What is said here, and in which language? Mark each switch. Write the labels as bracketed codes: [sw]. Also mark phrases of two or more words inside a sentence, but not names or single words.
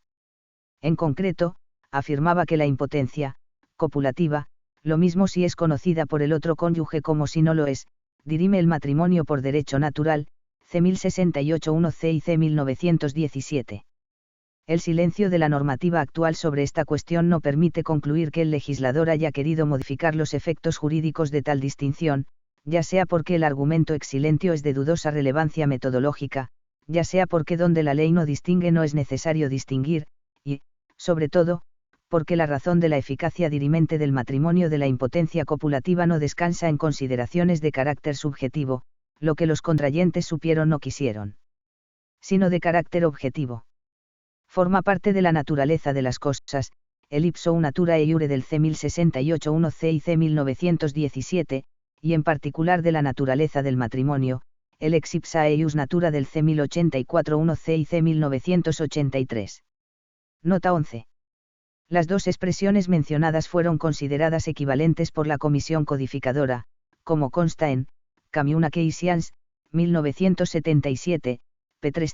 [es] En concreto, afirmaba que la impotencia, copulativa, lo mismo si es conocida por el otro cónyuge como si no lo es, dirime el matrimonio por derecho natural, C 1068-1 y C 1917. El silencio de la normativa actual sobre esta cuestión no permite concluir que el legislador haya querido modificar los efectos jurídicos de tal distinción, ya sea porque el argumento [la] ex silentio [es] es de dudosa relevancia metodológica, ya sea porque donde la ley no distingue no es necesario distinguir, y, sobre todo, porque la razón de la eficacia dirimente del matrimonio de la impotencia copulativa no descansa en consideraciones de carácter subjetivo, lo que los contrayentes supieron no quisieron, sino de carácter objetivo. Forma parte de la naturaleza de las cosas, el [la] ipso natura e iure [es] del C 1068-1 C y C 1917, y en particular de la naturaleza del matrimonio, el [la] Ex ipsa eius natura [es] del C 1084-1 C y C 1983. Nota 11. Las dos expresiones mencionadas fueron consideradas equivalentes por la Comisión Codificadora, como consta en Communications, 1977, p.